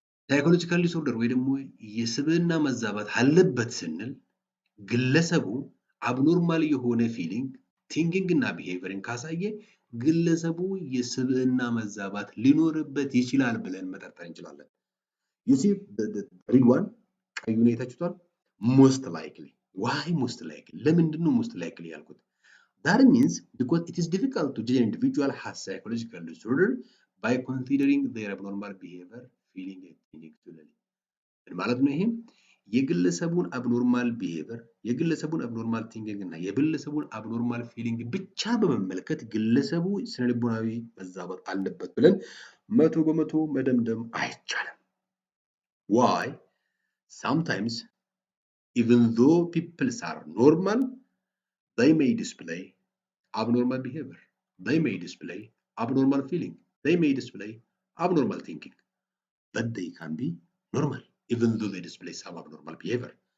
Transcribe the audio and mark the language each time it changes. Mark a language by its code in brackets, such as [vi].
[am] ሳይኮሎጂካል ዲስኦርደር ወይ ደግሞ የስብዕና መዛባት አለበት ስንል ግለሰቡ አብኖርማል የሆነ ፊሊንግ፣ ቲንኪንግ እና ቢሄቪየርን ካሳየ ግለሰቡ የስብዕና መዛባት ሊኖርበት ይችላል ብለን መጠርጠር እንችላለን። [en] you see the real one [am] ቀዩን አይታችሁታል? most likely. [en] why most likely? [am] ለምንድን ነው [en] most likely ያልኩት? that means because it is difficult to judge an individual has psychological disorder by considering their abnormal behavior, feeling and thinking solely. [am] ማለት ነው ይሄ የግለሰቡን አብኖርማል ቢሄቪየር፣ የግለሰቡን አብኖርማል ቲንኪንግ እና የግለሰቡን አብኖርማል ፊሊንግ ብቻ በመመልከት ግለሰቡ ስነልቦናዊ መዛባት አለበት ብለን 100% መደምደም አይቻልም። [en] why? sometimes even though people are normal, they may display abnormal behavior, they may display abnormal feeling, they may display abnormal thinking, but they can be normal even though they display some abnormal behavior.